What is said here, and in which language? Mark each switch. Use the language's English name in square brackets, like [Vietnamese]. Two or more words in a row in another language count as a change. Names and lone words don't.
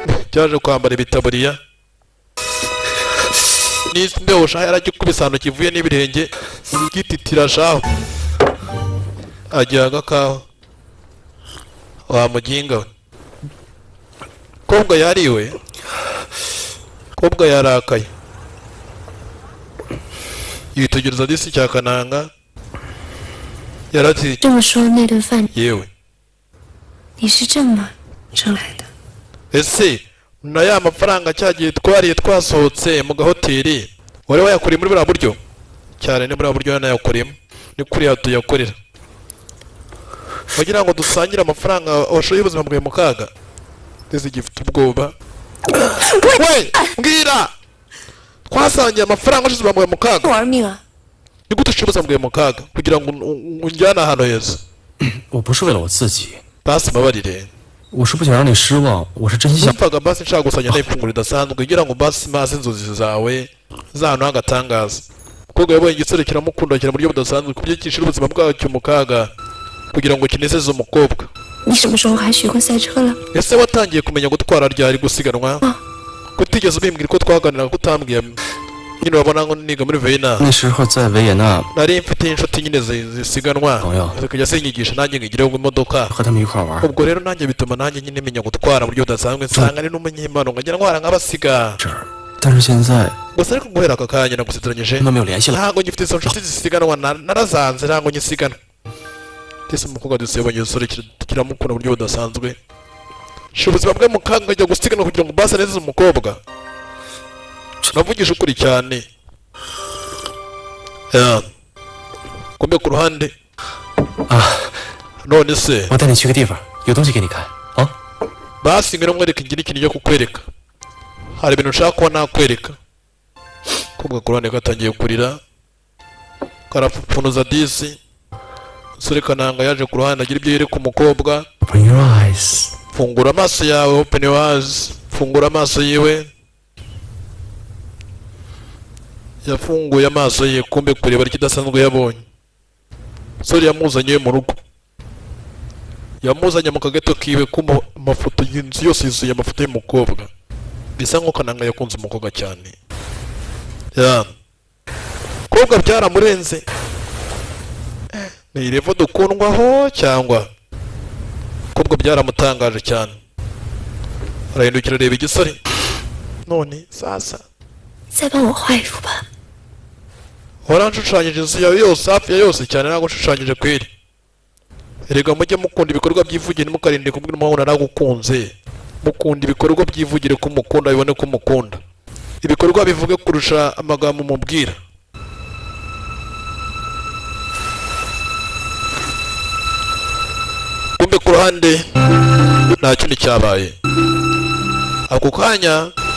[Kinyarwanda] cyaje kwambara ibitaburiya n'isi mbeho shaho yaragikubise ahantu kivuye n'ibirenge gititira shaho agira agakaho wa muginga we kobwa yariwe kobwa yarakaye yitegereza disi cya kananga yarati [Chinese] 这么说那顿饭 [Kinyarwanda] yewe [Chinese] 你是这么挣来的？ [Kinyarwanda] ese na ya mafaranga cyagiye twariye twasohotse mu gahoteli wari wayakuriye muri buriya buryo cyane ni buriya buryo yanayakuriyemo ni kuriya tuyakorera wagira ngo dusangire amafaranga washoye ubuzima bwawe mu kaga ndetse gifite ubwoba we mbwira twasangiye amafaranga ushize ubuzima bwawe mu kaga [Chinese] 玩命啊！ [Kinyarwanda] ni gute ushize ubuzima bwawe mu kaga kugira ngo unjyane ahantu heza [Chinese] 我不是为了我自己， [Kinyarwanda] basi mbabarire [Chinese] 我是不想让你失望，我是真心想。 [Kinyarwanda] numvaga basi nshaka gusanya n'ifunguro ridasanzwe kugira ngo basi maze inzozi zawe z'ahantu h'agatangaza umukobwa yabonye igisore kiramukunda mu buryo budasanzwe ku buryo cyishyira ubuzima bwacyo mu kaga kugira ngo kinezeze umukobwa [Chinese] 你什么时候还学过赛车了？ [Kinyarwanda] ese watangiye kumenya gutwara ryari gusiganwa kutigeze ubimbwira ko twaganiraga ko utambwiye nyine urabona ngo niga muri Vienna [Chinese] 那时候在维也纳 [Kinyarwanda] nari mfite inshuti nyine zisiganwa Oya. zikajya zinyigisha nanjye nkigireho imodoka [Chinese] 和他们一块玩， [Kinyarwanda] ubwo rero nanjye bituma nanjye nyine menya gutwara mu buryo budasanzwe nsanga ari n'umunyempano nkajya ntwara nk'abasiga [Chinese] 这儿，但是现在 [Kinyarwanda] gusa ariko guhera aka kanya nagusezeranyije [Chinese] 跟他们有联系了。 [Kinyarwanda] ntabwo ngifite izo nshuti zisiganwa narazanze ntabwo nyisiganwa ndetse umukobwa duse yabonye igisore kiramukunda mu buryo budasanzwe shira ubuzima bwe mu kaga ajya gusiganwa kugira ngo base neza umukobwa navugisha ukuri cyane kumbe ku ruhande 啊， none se [Chinese] 我带你去个地方，有东西给你看啊。 [Kinyarwanda] basi ngwino mwereke ngira ikintu cyo kukwereka hari ibintu nshaka kuba nakwereka kumbe ku ruhande gatangiye kurira karapfupfunuza disi umusore kananga yaje ku ruhande agira ibyo yereka umukobwa [English] Open your eyes。 [Kinyarwanda] fungura amaso yawe [English] open your eyes [Kinyarwanda] fungura amaso yiwe yafunguye amaso ye kumbe kureba ikidasanzwe yabonye umusore yamuzanye mu rugo yamuzanye mu kagato kiwe kuma amafoto y'inzu yose yuzuye amafoto y'umukobwa bisa nko kananga yakunze umukobwa cyane umukobwa byaramurenze ni irevo dukundwaho cyangwa umukobwa byaramutangaje cyane arahindukira areba igisore none sasa [Chinese] 再帮我画一幅吧。 [Kinyarwanda] waranshushanyije inzu yawe yose hafi ya yose cyane ntabwo nshushanyije kweri erega mujye mukunda ibikorwa byivugire mukarinde kubwira umuhungu naragukunze mukunda ibikorwa byivugire ko umukunda bibone ko umukunda ibikorwa bivuge kurusha amagambo mubwira kumbe ku ruhande nta kindi cyabaye ako kanya